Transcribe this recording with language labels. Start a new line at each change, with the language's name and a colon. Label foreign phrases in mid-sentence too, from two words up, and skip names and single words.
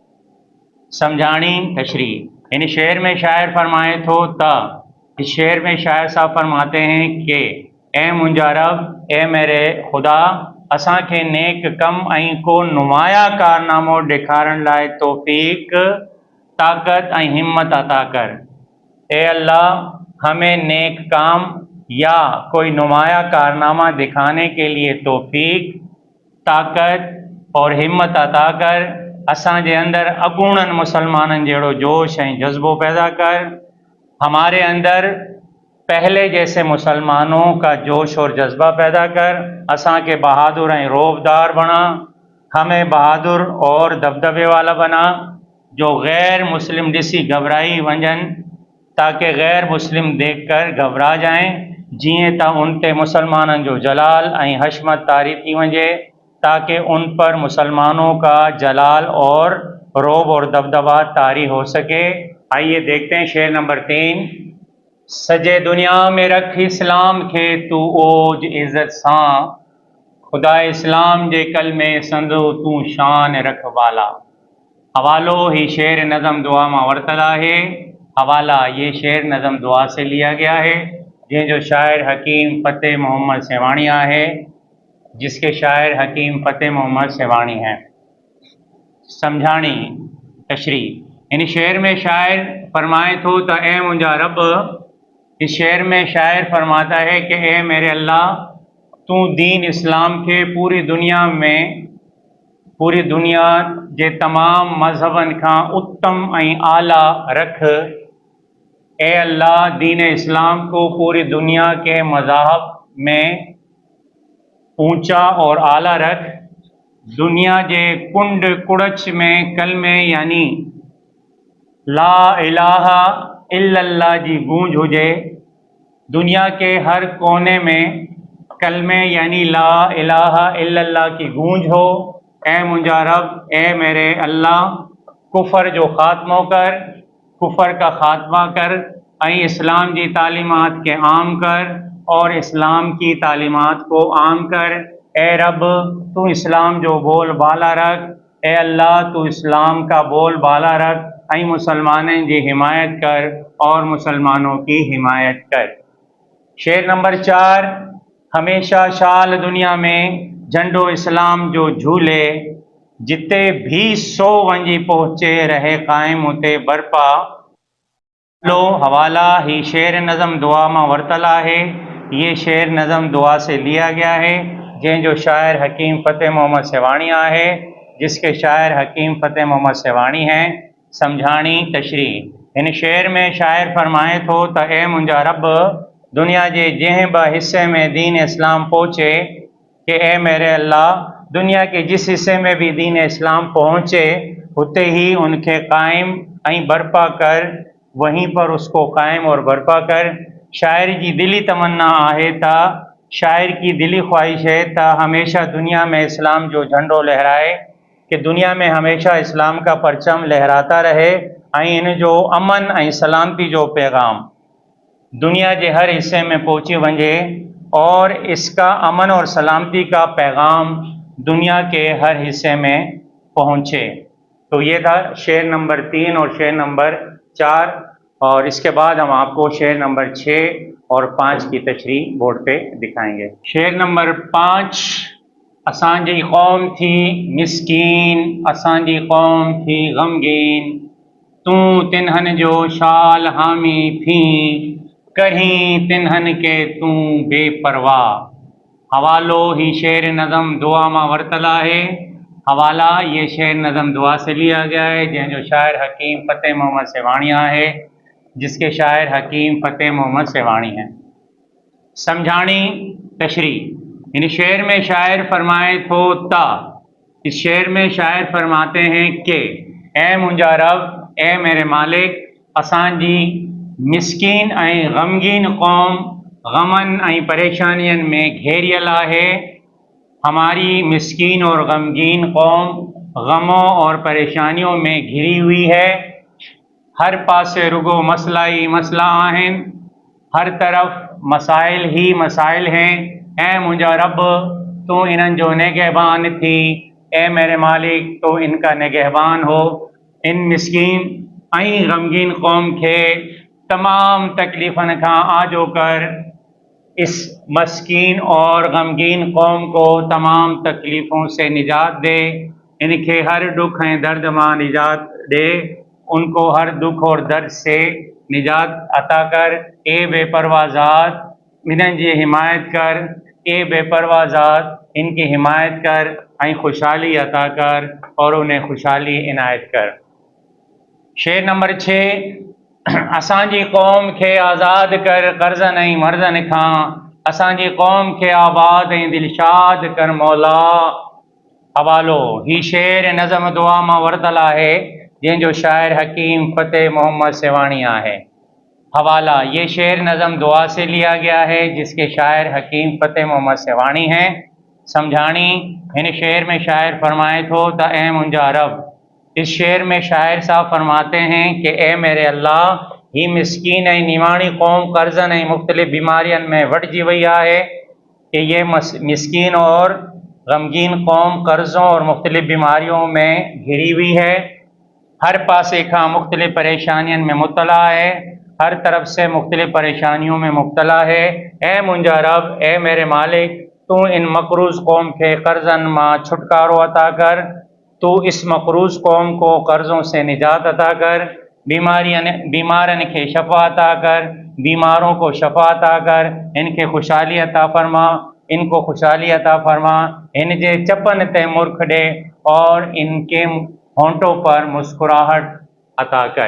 Sindhi: سمجھانی تشریح، یعنی شعر میں شاعر فرمائے تو تا،
Urdu: اس شعر میں شاعر صاحب فرماتے ہیں کہ
Sindhi: اے منجا رب، اے میرے خدا، اساں کے نیک کم ऐं کو نمایاں کارنامو ڈکھارن لائے توفیق، طاقت ऐं ہمت عطا کر۔
Urdu: اے اللہ، ہمیں نیک کام یا کوئی نمایاں کارنامہ دکھانے کے لیے توفیق، طاقت اور ہمت عطا کر۔
Sindhi: اساں جے اندر اگوڑن مسلمانن جیڑو جوش ऐं جذبو پیدا کر۔
Urdu: ہمارے اندر پہلے جیسے مسلمانوں کا جوش اور جذبہ پیدا کر۔
Sindhi: اساں کے بہادر ऐं روبدار بنا،
Urdu: ہمیں بہادر اور دبدبے والا بنا،
Sindhi: جو غیر مسلم ڈسی گھبرائی ونجن،
Urdu: تاکہ غیر مسلم دیکھ کر گھبرا جائیں،
Sindhi: جیئیں تا ان تے مسلمانن جو جلال ऐं حشمت طاری تھی ونجے،
Urdu: تاکہ ان پر مسلمانوں کا جلال اور روب اور دبدبہ طاری ہو سکے۔ آئیے دیکھتے ہیں شعر نمبر 3،
Sindhi: सजे दुनिया में रख इस्लाम खे तू ओज इज़त सां, खुदा इस्लाम जे कलमे संदो तू शान रखवाला। हवालो ही शेर नज़म दुआ मां वरतल आहे।
Urdu: حوالہ یہ شعر نظم دعا سے لیا گیا ہے,
Sindhi: जंहिंजो शायर हकीम फ़तेह मोहम्मद सेवाणी आहे,
Urdu: جس کے شاعر حکیم فتح محمد سیوانی ہیں.
Sindhi: समझाणी तशरी। इन शेर में शायर फरमाए थो त ए मुंहिंजा रब,
Urdu: اس شعر میں شاعر فرماتا ہے کہ اے میرے اللہ,
Sindhi: तू दीन इस्लाम के पूरी दुनिया जे तमाम मज़हबन खां उत्तम ऐं आला रख।
Urdu: اے اللہ، دین اسلام کو پوری دنیا کے مذاہب میں اونچا اور اعلیٰ رکھ.
Sindhi: दुनिया जे कुंड कुड़च में कलमे यानी
Arabic: لا إله إلا الله
Sindhi: जी गूंज हुजे।
Urdu: دنیا کے ہر کونے میں کلمے یعنی
Arabic: لا إله إلا الله
Urdu: کی گونج ہو.
Sindhi: ए मुंहिंजा रब,
Urdu: اے میرے اللہ,
Sindhi: कुफर जो ख़ात्मो कर,
Urdu: کفر کا خاتمہ کر
Sindhi: ऐं इस्लाम जी तालीमात के आम कर
Urdu: اور اسلام کی تعلیمات کو عام کر.
Sindhi: ए रब, तू इस्लाम जो बोल बाला रख।
Urdu: اے اللہ، تو اسلام کا بول بالا رکھ
Sindhi: ऐं मुसलमानन जी हिमायत कर
Urdu: اور مسلمانوں کی حمایت کر. शेर नंबर 4।
Sindhi: हमेशा शाल दुनिया में झंडो इस्लाम जो झूले, जिते भी सो वंजी पहुँचे रहे कायम उते बरपा। लो हवाला ही शेर नज़म दुआ मां वरतल आहे।
Urdu: یہ شعر نظم دعا سے لیا گیا ہے,
Sindhi: जंहिंजो शायर हकीम फ़तेह मोहम्मद सेवाणी आहे,
Urdu: جس کے شاعر حکیم فتح محمد سیوانی ہیں.
Sindhi: समझाणी तशरी। इन शेर में शायर फरमाए थो त ए मुंहिंजा रब, दुनिया जे जंहिं बि हिस्से में दीन इस्लाम पहुँचे,
Urdu: کہ اے میرے اللہ، دنیا کے جس حصے میں بھی دین اسلام پہنچے,
Sindhi: उते ही उनके कायम ऐं बर्पा कर,
Urdu: وہیں پر اس کو قائم اور برپا کر.
Sindhi: शायर जी दिली तमन्ना आहे त,
Urdu: شاعر کی دلی خواہش ہے
Sindhi: त हमेशा दुनिया में इस्लाम जो झंडो लहराए,
Urdu: کہ دنیا میں ہمیشہ اسلام کا پرچم لہراتا رہے
Sindhi: ऐं इन जो अमन ऐं सलामती जो पैगाम दुनिया के हर हिस्से में पहुँची वंजे
Urdu: اور اس کا امن اور سلامتی کا پیغام دنیا کے ہر حصے میں پہنچے. تو یہ تھا شعر نمبر 3 اور شعر نمبر 4، اور اس کے بعد ہم آپ کو شعر نمبر 6 اور 5 کی تشریح بورڈ پہ دکھائیں گے.
Sindhi: शेर नंबर 5। असांजी कौम थी मिस्कीन, असांजी कौम थी गमगीन, तू तिन्हन जो शाल हामी थी, कहीं तिन्हन के तू बेपरवाह। हवालो ही शेर नज़म दुआ मां वरतल आहे।
Urdu: حوالہ یہ شعر نظم دعا سے لیا گیا ہے,
Sindhi: जंहिंजो शायर हकीम फ़तेह मोहम्मद सेवाणी आहे,
Urdu: جس کے شاعر حکیم فتح محمد سیوانی ہیں.
Sindhi: समझाणी तशरी। इन शेर में शायर फरमाए थो ता,
Urdu: اس شعر میں شاعر فرماتے ہیں کہ
Sindhi: ए मुंहिंजा रब,
Urdu: اے میرے مالک,
Sindhi: असांजी मिस्कीन ऐं गमगीन कौम गमन ऐं परेशानियन में घेरियल आहे।
Urdu: ہماری مسکین اور غمگین قوم غموں اور پریشانیوں میں گھری ہوئی ہے.
Sindhi: हर पासे रुगो मसला ही मसला आहिन,
Urdu: ہر طرف مسائل ہی مسائل ہیں.
Sindhi: ऐ मुंहिंजा रब, तू इन्हनि जो निगहबान थी।
Urdu: اے میرے مالک، تو ان کا نگہبان ہو.
Sindhi: इन मिस्कीन ऐं गमगीन कौम के तमाम तकलीफ़न खां आजो कर।
Urdu: اس مسکین اور غمگین قوم کو تمام تکلیفوں سے نجات دے.
Sindhi: इनके हर दुख ऐं दर्द मां निजात दे,
Urdu: ان کو ہر دکھ اور درد سے نجات عطا کر.
Sindhi: ए बेपरवाह ज़ात, इन्हनि जी हिमायत कर।
Urdu: اے بے پروا ذات، ان کی حمایت کر
Sindhi: ऐं खुशहाली अता कर
Urdu: اور انہیں خوشحالی عنایت کر. शेर नंबर 6।
Sindhi: असांजी कौम खे आज़ाद कर कर्ज़न ऐं मर्ज़न खां, असांजी कौम खे आबाद ऐं दिलशाद कर मौला। हवालो ही शेर नज़म दुआ मां वरतल आहे, जंहिंजो शायर हकीम फ़तेह मोहम्मद सेवाणी आहे।
Urdu: حوالہ یہ شعر نظم دعا سے لیا گیا ہے، جس کے شاعر حکیم فتح محمد سیوانی ہیں.
Sindhi: समझाणी। इन शेर में शायर फरमाए थो त ए मुंहिंजा रब,
Urdu: اس شعر میں شاعر صاحب فرماتے ہیں کہ اے میرے اللہ,
Sindhi: ही मिसकीन ऐं निमाणी क़ौम कर्ज़नि ऐं मुख़्तलिफ़ बीमारियुनि में वठिजी वई आहे
Urdu: کہ یہ مسکین اور غمگین قوم قرضوں اور مختلف بیماریوں میں گھری ہوئی ہے,
Sindhi: हर पासे का
Urdu: مختلف پریشانیوں میں مبتلا ہے، ہر طرف سے مختلف پریشانیوں میں مبتلا ہے.
Sindhi: ए मुंहिंजा रब,
Urdu: اے میرے مالک,
Sindhi: तू इन मकरूज़ कौम के कर्ज़नि मां छुटकारो अता कर,
Urdu: تو اس مقروض قوم کو قرضوں سے نجات عطا کر,
Sindhi: बीमारन के शफा अता कर,
Urdu: بیماروں کو شفا عطا کر,
Sindhi: इनके खुशहाली अता फरमा,
Urdu: ان کو خوشحالی عطا فرما,
Sindhi: इनके चपन ते मुर्ख दे
Urdu: اور ان کے ہونٹوں پر مسکراہٹ عطا کر.